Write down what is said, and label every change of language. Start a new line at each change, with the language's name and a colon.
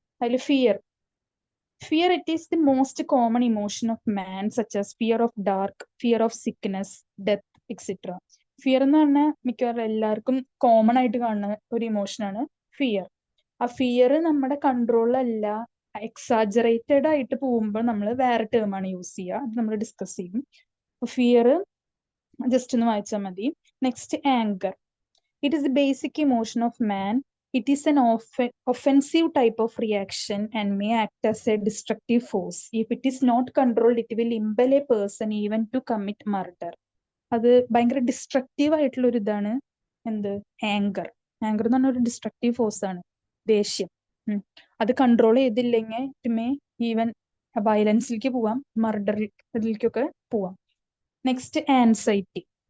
English: അതിൽ fear it is the most common emotion of man, such as fear of dark, fear of sickness, death, etc.
Malayalam: Fear എന്ന് പറഞ്ഞാൽ മിക്കവാറും എല്ലാവർക്കും common ആയിട്ട് കാണുന്ന ഒരു ഇമോഷനാണ് ഫിയർ. ആ ഫിയർ നമ്മുടെ കൺട്രോളിലല്ല, എക്സാജറേറ്റഡ് ആയിട്ട് പോകുമ്പോൾ നമ്മൾ വേറെ ടേമാണ് യൂസ് ചെയ്യുക. അത് നമ്മൾ ഡിസ്കസ് ചെയ്യും. ഫിയർ ജസ്റ്റ് ഒന്ന് വായിച്ചാൽ മതി. Next anchor.
English: It is the basic emotion of man. It is an offensive type of reaction and may act as a destructive force. If it is not controlled, it will impel a person even to commit murder.
Malayalam: അത് ഭയങ്കര destructive ആയിട്ടുള്ള ഒരു ഇതാണ് എന്ത്? Anchor. Anchor എന്ന് പറഞ്ഞ ഒരു destructive force ആണ്, ദേഷ്യം. അത് കൺട്രോൾ ചെയ്തില്ലെങ്കിൽ
English: it may even
Malayalam: വയലൻസിലേക്ക് പോവാം, മർഡറിലേക്കൊക്കെ പോവാം. Next anxiety.